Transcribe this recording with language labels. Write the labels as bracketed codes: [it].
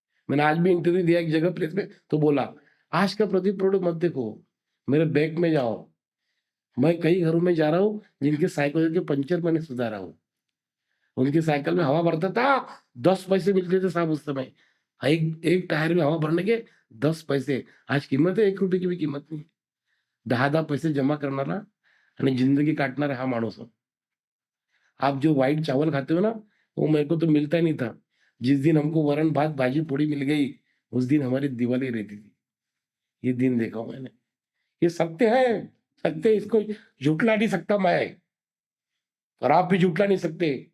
[hi] मैंने आज भी इंटरव्यू दिया एक जगह प्रेस में, तो बोला आज का प्रदीप प्रोड़ मत देखो, मेरे बैग में जाओ। मैं कई घरों में जा रहा हूँ जिनके साइकिल के पंचर मैंने सुधारा हूँ। उनकी साइकिल में हवा भरता था, 10 पैसे मिलते थे साहब उस समय। एक एक टायर में हवा भरने के 10 पैसे, आज कीमत है 1 रुपये की भी कीमत नहीं। [mr] 10-10 पैसे जमा करणारा आणि जिंदगी काटणारा हा माणूस हूं। [hi] आप जो व्हाइट चावल खाते हो ना, वो मेरे को तो मिलता ही नहीं था। जिस दिन हमको वरण भात भाजी पूड़ी मिल गई, उस दिन हमारी दिवाली रहती थी। ये दिन देखा हूं मैंने। ये सत्य है, सत्य, इसको झूठला नहीं सकता मैं, और आप भी झूठला नहीं सकते।